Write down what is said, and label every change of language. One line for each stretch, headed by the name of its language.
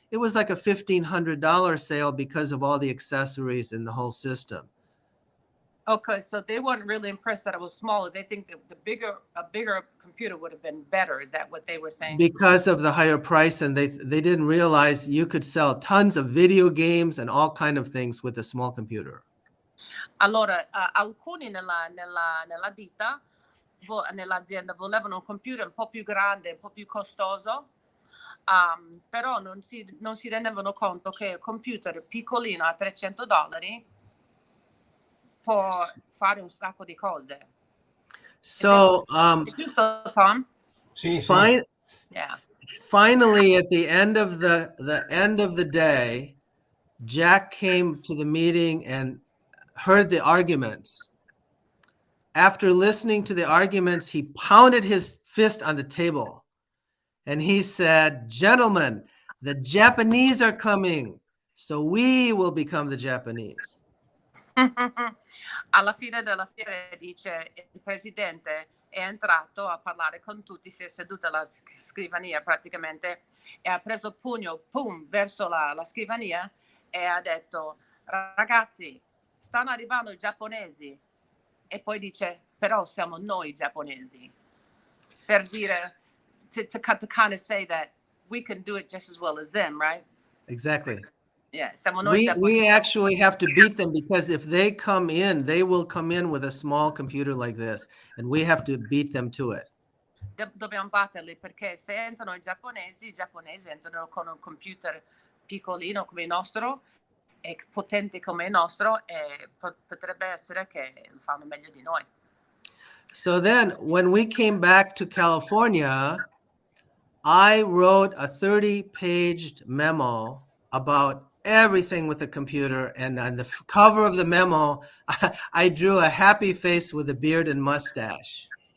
English: It was like a $1,500 sale because of all the accessories in the whole system. Okay, so they weren't really impressed that it was smaller. They think that a bigger computer would have been better. Is that what they were saying? Because of the higher price, and they didn't realize you could sell tons of video games and all kind of things with a small computer.
Italian: Allora, alcuni nella ditta, nell'azienda, volevano un computer un po' più grande, un po' più costoso, però non si rendevano conto che il computer piccolino a $300 può fare un sacco di cose.
English: So,
Italian: È giusto, Tom? Sì, sì.
English: Yeah. Finally, at the end of the day, Jack came to the meeting and heard the arguments. After listening to the arguments, he pounded his fist on the table and he said, "Gentlemen, the Japanese are coming, so we will become the Japanese."
Italian: Alla fine della fiera, dice, il presidente è entrato a parlare con tutti, si è seduto alla scrivania praticamente e ha preso pugno, pum, verso la scrivania e ha detto: "Ragazzi, stanno arrivando i giapponesi." E poi dice: "Però siamo noi giapponesi." Per dire,
English: to kind of say that we can do it just as well as them, right? Exactly.
Italian: Yeah, siamo noi giapponesi.
English: We actually have to beat them, because if they come in, they will come in with a small computer like this, and we have to beat them to it.
Italian: Dobbiamo batterli, perché se entrano i giapponesi entrano con un computer piccolino come il nostro e potente come il nostro, e potrebbe essere che fanno meglio di noi.
English: So then when we came back to California, I wrote a 30-page memo about everything with the computer, and on the cover of the memo, I drew a happy face with a beard and mustache.